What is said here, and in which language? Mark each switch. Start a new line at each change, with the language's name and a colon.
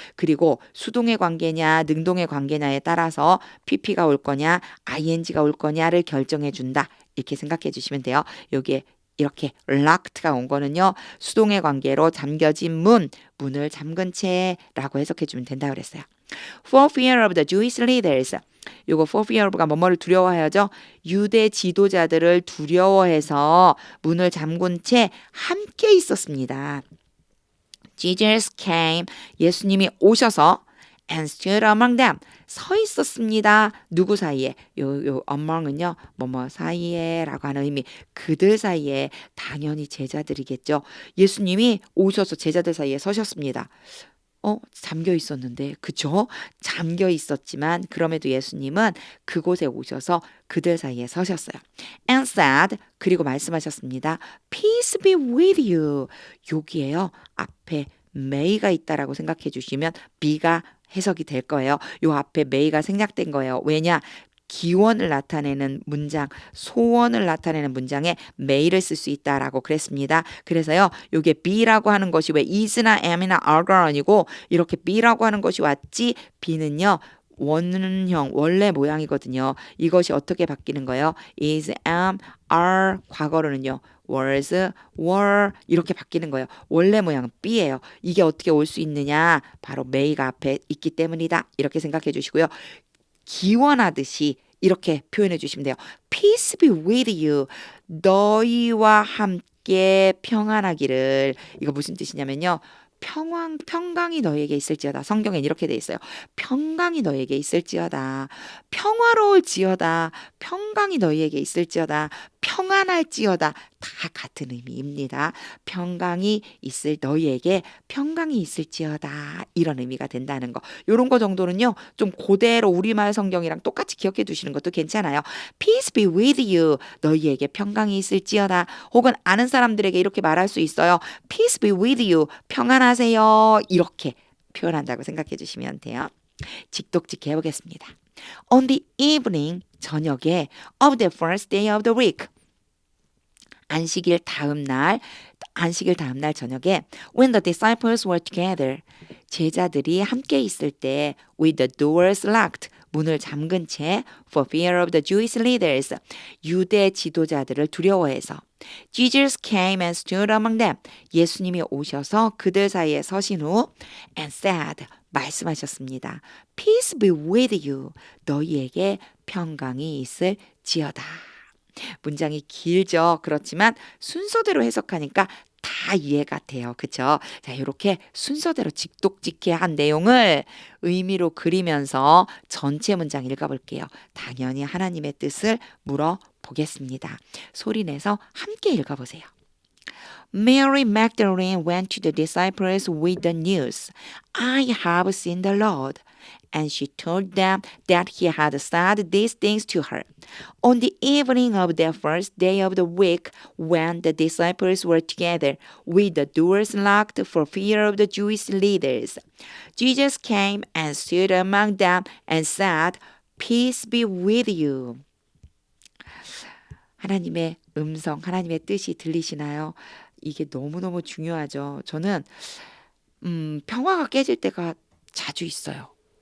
Korean: 그리고 수동의 관계냐 능동의 관계냐에 따라서 PP가 올 거냐 ING가 올 거냐를 결정해 준다. 이렇게 생각해 주시면 돼요. 여기에 이렇게 locked가 온 거는요. 수동의 관계로 잠겨진 문을 잠근 채라고 해석해 주면 된다 그랬어요.
English: For fear of the Jewish leaders.
Korean: 요거 for fear of가 뭐뭐를 두려워하여죠. 유대 지도자들을 두려워해서 문을 잠근 채 함께 있었습니다.
English: Jesus came.
Korean: 예수님이 오셔서 and stood among them. 서 있었습니다. 누구 사이에? 요 among은요. 뭐뭐 사이에라고 하는 의미. 그들 사이에 당연히 제자들이겠죠. 예수님이 오셔서 제자들 사이에 서셨습니다. 잠겨 있었는데, 그죠? 잠겨 있었지만 그럼에도 예수님은 그곳에 오셔서 그들 사이에 서셨어요. And said, 그리고 말씀하셨습니다.
English: Peace be with you. 여기에요.
Korean: 앞에 may가 있다라고 생각해 주시면 be가 해석이 될 거예요. 요 앞에 may가 생략된 거예요. 왜냐? 기원을 나타내는 문장, 소원을 나타내는 문장에 may를 쓸 수 있다라고 그랬습니다. 그래서요, 요게 be라고 하는 것이 왜 is나 am이나 are가 아니고 이렇게 be라고 하는 것이 왔지, be는요, 원형, 원래 모양이거든요. 이것이 어떻게 바뀌는 거예요? is, am, are, 과거로는요, was, were 이렇게 바뀌는 거예요. 원래 모양은 be예요. 이게 어떻게 올 수 있느냐? 바로 may가 앞에 있기 때문이다. 이렇게 생각해 주시고요. 기원하듯이 이렇게 표현해 주시면 돼요.
English: Peace be with you.
Korean: 너희와 함께 평안하기를. 이거 무슨 뜻이냐면요. 평강이 너에게 있을지어다. 성경엔 이렇게 돼 있어요. 평강이 너에게 있을지어다. 평화로울지어다. 평강이 너희에게 있을지어다. 평안할지어다. 다 같은 의미입니다. 평강이 있을 너희에게 평강이 있을지어다. 이런 의미가 된다는 거. 이런 거 정도는요. 좀 그대로 우리말 성경이랑 똑같이 기억해 두시는 것도 괜찮아요.
English: Peace be with you.
Korean: 너희에게 평강이 있을지어다. 혹은 아는 사람들에게 이렇게 말할 수 있어요.
English: Peace be with you. 평안하세요.
Korean: 이렇게 표현한다고 생각해 주시면 돼요. 직독직 해보겠습니다.
English: On the evening, 저녁에 of the first day of the week. 안식일 다음 날 저녁에 when the disciples were together. 제자들이 함께 있을 때 with the doors locked. 문을 잠근 채 for fear of the Jewish leaders. 유대 지도자들을 두려워해서 Jesus came and stood among them.
Korean: 예수님이 오셔서 그들 사이에 서신 후 and said.
English: 말씀하셨습니다. Peace be with you.
Korean: 너희에게 평강이 있을지어다. 문장이 길죠. 그렇지만 순서대로 해석하니까 다 이해가 돼요. 그쵸? 자, 이렇게 순서대로 직독직해 한 내용을 의미로 그리면서 전체 문장 읽어볼게요. 당연히 하나님의 뜻을 물어보겠습니다. 소리내서 함께 읽어보세요.
English: Mary Magdalene went to the disciples with the news, I have seen the Lord. And she told them that he had said these things to her. On the evening of the first day of the week, when the disciples were together, with the doors locked for fear of the Jewish leaders, Jesus came and stood among them and said, Peace be with you.
Korean: 하나님의 음성, 하나님의 뜻이 들리시나요? 이게 너무너무 중요하죠. 저는 평화가 깨질 때가 자주 있어요.